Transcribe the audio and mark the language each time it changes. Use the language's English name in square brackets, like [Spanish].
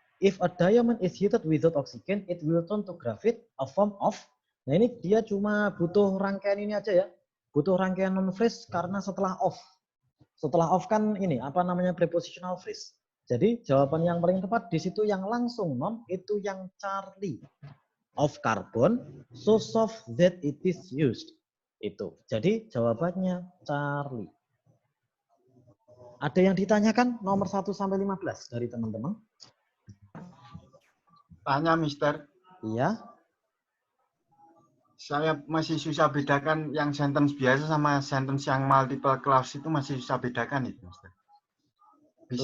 [English] If a diamond is heated without oxygen, it will turn to graphite, a form of. [Indonesian] Nah ini dia cuma butuh rangkaian ini aja ya. Butuh rangkaian non-phrase karena setelah of. Setelah of kan ini, apa namanya, prepositional phrase. Jadi jawaban yang paling tepat di situ yang langsung non, itu yang Charlie. [English] Of carbon, so soft that it is used. [Indonesian] Itu. Jadi jawabannya Charlie. Ada yang ditanyakan nomor 1 sampai 15 dari teman-teman? Tanya, Mister. Iya. Saya masih susah bedakan yang sentence biasa sama sentence yang multiple clause itu masih susah bedakan itu, Mister. Bisa